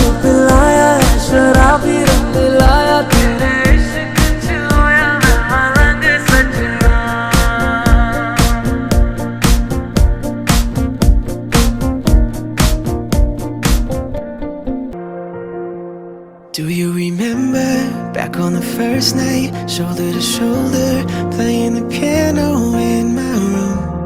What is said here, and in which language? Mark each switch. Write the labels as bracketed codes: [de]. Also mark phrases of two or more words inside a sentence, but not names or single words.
[hi] पिलाया है शराबी रंग लाया तेरे इश्क छुया मैं मलंग सजना. [en] Do you remember back on the first night, shoulder to shoulder, playing the piano in my room?